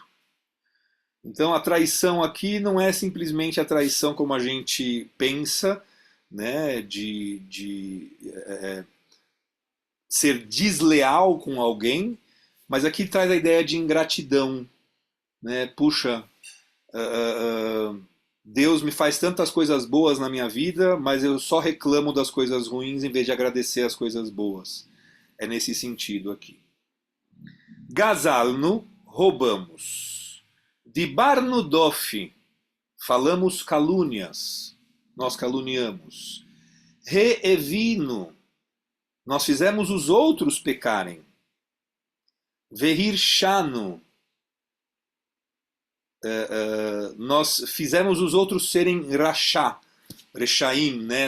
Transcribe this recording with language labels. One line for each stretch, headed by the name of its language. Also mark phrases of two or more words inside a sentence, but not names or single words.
Portuguese: Então a traição aqui não é simplesmente a traição como a gente pensa, né, de ser desleal com alguém, mas aqui traz a ideia de ingratidão, né? Puxa, Deus me faz tantas coisas boas na minha vida, mas eu só reclamo das coisas ruins em vez de agradecer as coisas boas. É nesse sentido aqui. Gazalno, roubamos.
Hebrew: דיברנו דופי,
Portuguese: falamos calúnias, nós caluniamos. Reevino, nós fizemos os outros pecarem. Vehirshano, nós fizemos os outros serem Rechaim, né?